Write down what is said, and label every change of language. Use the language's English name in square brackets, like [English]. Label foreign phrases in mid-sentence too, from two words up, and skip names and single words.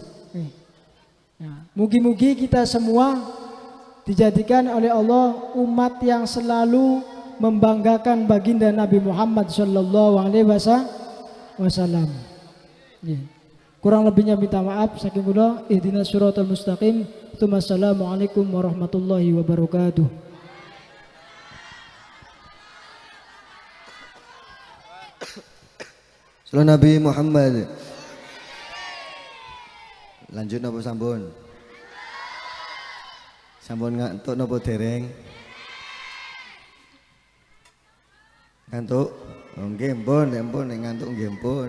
[Indonesian] Mugi-mugi kita semua dijadikan oleh Allah umat yang selalu membanggakan baginda Nabi Muhammad [Arabic] صلى الله عليه وسلم. [Indonesian] Kurang lebihnya minta maaf [Javanese] saking kula. [Arabic] اهدنا الصراط المستقيم. والسلام عليكم ورحمة الله وبركاته. [Indonesian] Salam Nabi Muhammad. [Javanese] Lanjut napa sampun? Sampun ngantuk napa dereng? Ngantuk? Oh nggih mpun, nek ngantuk nggih mpun.